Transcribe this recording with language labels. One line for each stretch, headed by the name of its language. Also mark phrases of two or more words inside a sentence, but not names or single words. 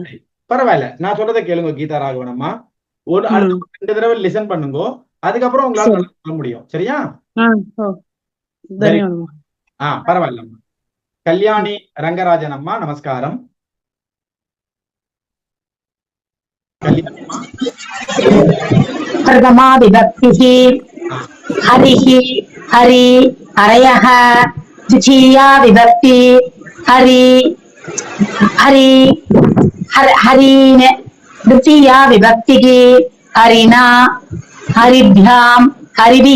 Tamil: பரவாயில்ல, நான் சொல்றதை கேளுங்க கீதா ராகவனம்மா. ஒரு அடுத்த 2 தடவை லிசன் பண்ணுங்க, அதுக்கப்புறம் உங்களால சரி. நல்லா சொல்ல முடியும், சரியா? வெரி ధన్యవాదం. பரவாயில்லம்மா. கல்யாணி ரங்கராஜன் அம்மா நமஸ்காரம். கல்யாணம்மா.
Sanskrit: प्रथमा विभक्तिः हरिः हरि हरयः। द्वितीया विभक्ति हरि हरि हरीन्। तृतीया विभक्तिः हरिणा हरिभ्यां हरिभिः।